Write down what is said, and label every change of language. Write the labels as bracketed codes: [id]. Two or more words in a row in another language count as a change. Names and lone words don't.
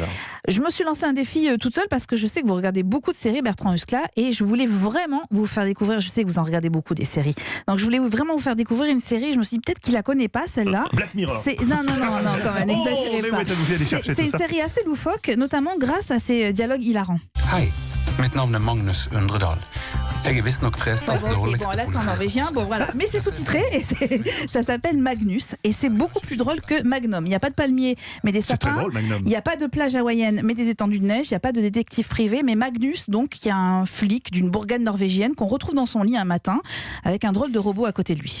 [fr] Je me suis lancé un défi toute seule parce que je sais que vous regardez beaucoup de séries, Bertrand Huskla, et je voulais vraiment vous faire découvrir, je sais que vous en regardez beaucoup des séries, donc je voulais vraiment vous faire découvrir une série, je me suis dit peut-être qu'il la connaît pas celle-là. Black Mirror. Non, quand même, n'exagérez pas. C'est une série assez loufoque, notamment grâce à ses dialogues hilarants. [no] Hi, mitt navn er Magnus Undredal. Jeg er visstnok frestas [fr] Bon, là c'est en norvégien, bon voilà, mais c'est sous-titré et ça s'appelle Magnus et c'est beaucoup plus drôle que Magnum. Il n'y a pas de palmiers mais des sapins, drôle, Magnum. Il n'y a pas de plage hawaïenne mais des étendues de neige, il n'y a pas de détective privé, mais Magnus, donc, qui est un flic d'une bourgade norvégienne qu'on retrouve dans son lit un matin avec un drôle de robot à côté de lui.